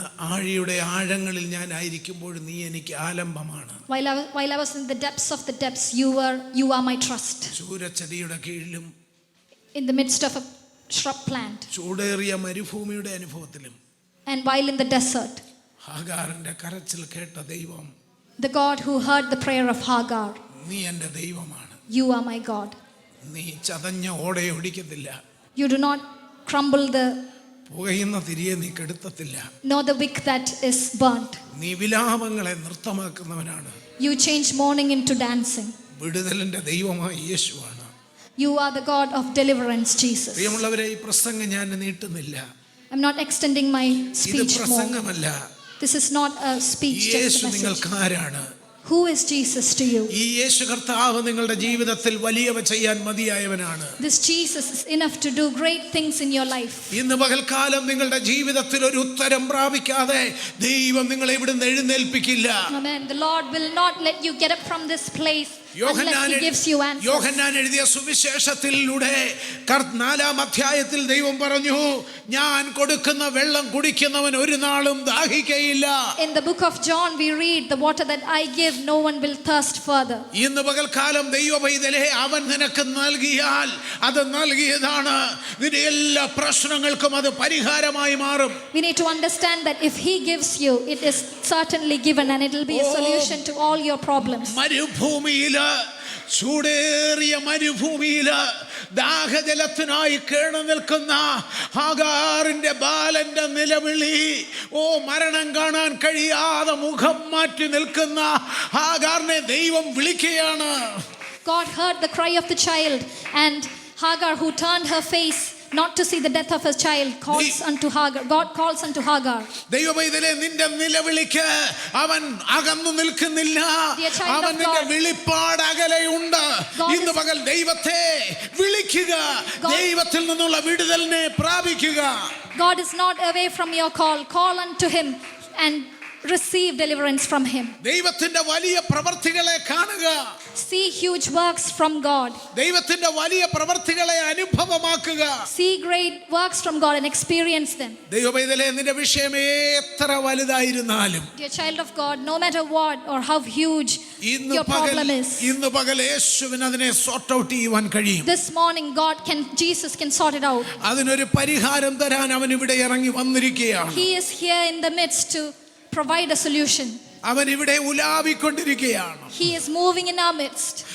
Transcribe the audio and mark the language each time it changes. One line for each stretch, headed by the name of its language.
Malayalam: ആഴിയുടെ ആഴങ്ങളിൽ ഞാൻ ആയിരിക്കുമ്പോൾ നീ എനിക്ക് ആലംബമാണ്.
English: while I was in the depths of the depths, you are my trust.
Malayalam: ചൂരച്ചെടിയുടെ കീഴിലും
English: In the midst of a shrub plant,
Malayalam: ചൂടേറിയ മരുഭൂമിയുടെ അനുഭവത്തിലും
English: and while in the desert,
Malayalam: ഹാഗാറിന്റെ കരച്ചിൽ കേട്ട ദൈവം,
English: the God who heard the prayer of Hagar,
Malayalam: നീ എൻ്റെ ദൈവമാണ്.
English: you are my God.
Malayalam: നീ ചതഞ്ഞ ഓടയെ ഒടിക്കത്തില്ല,
English: You do not crumble the
Malayalam: പുകയുന്ന തിരിയെ നീ കെടുത്തത്തില്ല,
English: nor the wick that is burnt.
Malayalam: നീ വിലാപങ്ങളെ നൃത്തമാക്കുന്നവനാണ്.
English: You change mourning into dancing.
Malayalam: വിടുതലിന്റെ ദൈവമായ യേശുവാണ്.
English: You are the God of deliverance, Jesus.
Malayalam: പ്രിയമുള്ളവരെ, ഈ പ്രസംഗം ഞാൻ നീട്ടുന്നില്ല.
English: I'm not extending my
Malayalam: ഇത്
English: speech more.
Malayalam: പ്രസംഗമല്ല.
English: This is not a speech, just
Malayalam: Yeshu
English: a message.
Malayalam: നിങ്ങൾക്ക് ആരാണ്?
English: Who is Jesus to you?
Malayalam: ഈ യേശു കർത്താവ് നിങ്ങളുടെ ജീവിതത്തിൽ വലിയവ ചെയ്യാൻ മതിയായവനാണ്.
English: This Jesus is enough to do great things in your life.
Malayalam: ഇന്ന് പകൽക്കാലം നിങ്ങളുടെ ജീവിതത്തിൽ ഒരു ഉത്തരം പ്രാപിക്കാതെ ദൈവം നിങ്ങളെ ഇവിടുന്ന് എഴുന്നേൽപ്പിക്കില്ല.
English: Amen. The Lord will not let you get up from this place unless He gives you answers.
Malayalam: യോഹന്നാൻ എഴുതിയ സുവിശേഷത്തിലൂടെ 4-ാം അധ്യായത്തിൽ ദൈവം പറഞ്ഞു, ഞാൻ കൊടുക്കുന്ന വെള്ളം കുടിക്കുന്നവൻ ഒരു നാളും ദാഹിക്കയില്ല.
English: In the book of John we read, the water that I give, no one will thirst further.
Malayalam: ഇന്ന് പകൽക്കാലം ദൈവപൈതലേ, അവൻ നിനക്ക് നൽകിയാൽ അത് നൽകിയതാണ്. നിന്റെ എല്ലാ പ്രശ്നങ്ങൾക്കും അത് പരിഹാരമായി മാറും.
English: We need to understand that if He gives you, it is certainly given, and it will be a solution to all your problems.
Malayalam: മരുഭൂമിയില്, ചൂടേറിയ മരുഭൂമിയില് ദാഹജലത്തിനായി കേണു നിൽക്കുന്ന ഹാഗാറിന്റെ ബാലന്റെ നിലവിളി, മരണം കാണാൻ കഴിയാതെ മുഖം മാറ്റി നിൽക്കുന്ന ഹാഗാറിനെ ദൈവം വിളിക്കുകയാണ്.
English: God heard the cry of the child, and Hagar, who turned her face not to see the death of her child, calls unto Hagar. God calls unto Hagar.
Malayalam: ദൈവപൈതലേ, നിന്റെ നിലവിളിക്ക് അവൻ അകന്നു നിൽക്കുന്നില്ല. അവൻ നിന്റെ വിളിപ്പാട് അകലെയുണ്ട്. ഇന്ന് പകൽ ദൈവത്തെ വിളിക്കുക, ദൈവത്തിൽ നിന്നുള്ള വിടുതലിനെ പ്രാപിക്കുക.
English: God is not away from your call. Call unto Him and receive deliverance from Him.
Malayalam: ദൈവത്തിന്റെ വലിയ പ്രവർത്തികളെ കാണുക.
English: See huge works from God.
Malayalam: ദൈവത്തിന്റെ വലിയ പ്രവർത്തികളെ അനുഭവമാക്കുക.
English: See great works from God and experience them.
Malayalam: ദൈവപൈതലേ, നിന്റെ വിഷയം എത്ര വലുതായിരുന്നാലും,
English: Dear child of God, no matter what or how huge your problem is,
Malayalam: ഇന്ന് പകൽ യേശുവിന് അതിനെ
English: sort out
Malayalam: ചെയ്യുവാൻ കഴിയും.
English: this morning Jesus can sort it out.
Malayalam: അതിനൊരു പരിഹാരം തരാൻ അവൻ ഇവിടെ ഇറങ്ങി വന്നിരിക്കുകയാണ്.
English: He is here in the midst to provide a solution.
Malayalam: അവൻ ഇവിടെ ഉലാവിക്കൊണ്ടിരിക്കുകയാണ്.
English: He is moving in our midst.